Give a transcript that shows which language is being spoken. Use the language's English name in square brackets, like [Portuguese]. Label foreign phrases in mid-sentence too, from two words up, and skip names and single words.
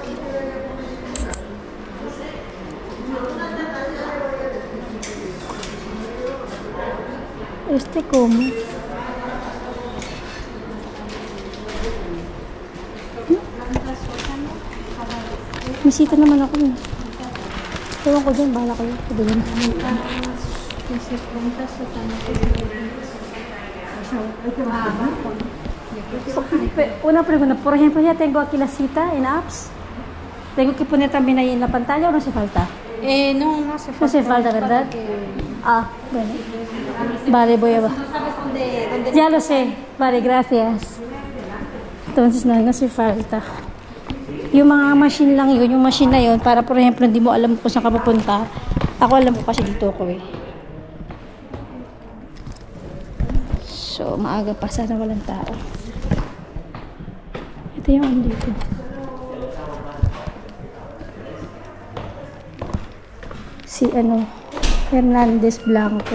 [Filipino] Como misita naman ako eh. Ewan ko dyan, bahala kayo. [Spanish] Una pregunta, por ejemplo, ya tengo aquí la cita en apps. Tengo que poner también ahí en la pantalla o no hace falta? No hace falta. No hace falta, ¿verdad? Ah, bueno. Vale, voy a ver. Ya lo sé. Vale, gracias. Entonces, no hace falta. [Filipino] Yung mga machine lang yun, yung machine na yun, [Spanish] para por ejemplo, [Filipino] hindi mo alam kung saan ka pupunta. Ako alam ko kasi dito ako eh. So, maaga pa, sana walang tao. Ito yung ano dito. Si ano, Hernandez Blanco.